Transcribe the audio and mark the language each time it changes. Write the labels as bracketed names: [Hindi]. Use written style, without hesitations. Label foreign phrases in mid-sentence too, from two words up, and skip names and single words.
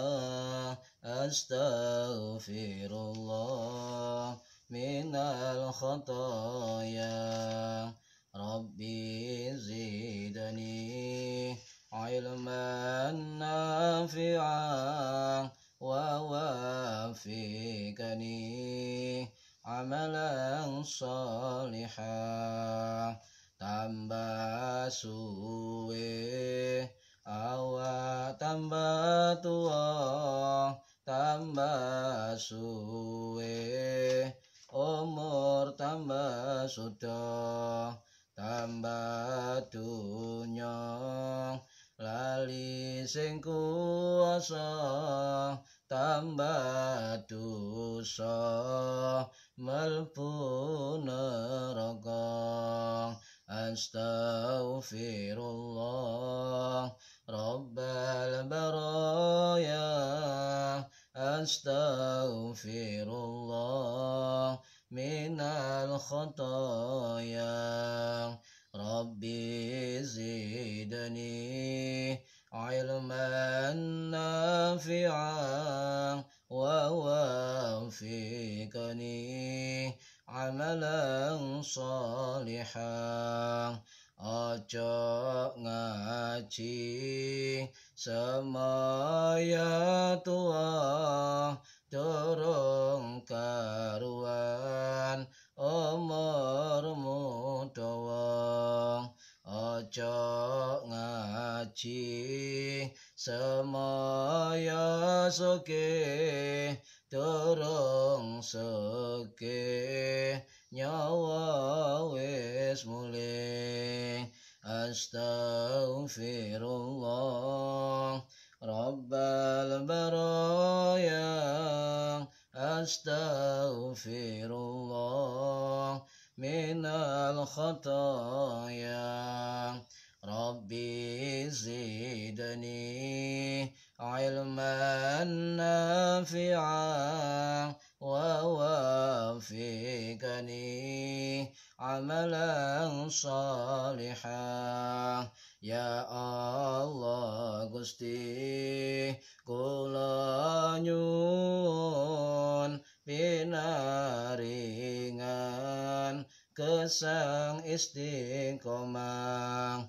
[Arabic] أستغفر الله من الخطايا. ربي زدني علما نافعا ووفقني عملا صالحا. [Javanese] Tambah suwe awak tambah tua, tambah suwe umur tambah sudah, tambah dunya lali sing kuasa, tambah dosa mlebu neraka. [Arabic] أستغفر الله رب البرايا. أستغفر الله من الخطايا. ربي زدني علما نافعا ووفقني عملا صالحا. [Javanese] Ojo ngaji semaya tua, durung karuan umurmu dawa. Ojo ngaji semaya soge, durung soge nyawa wis mulih. [Arabic] أستغفر الله رب البرايا. أستغفر الله من الخطايا. ربي زدني علما نافعا ووفقني عملا صالحة. يا الله [Javanese] Gusti kula nyuwun pinaringan gesang istiqomah.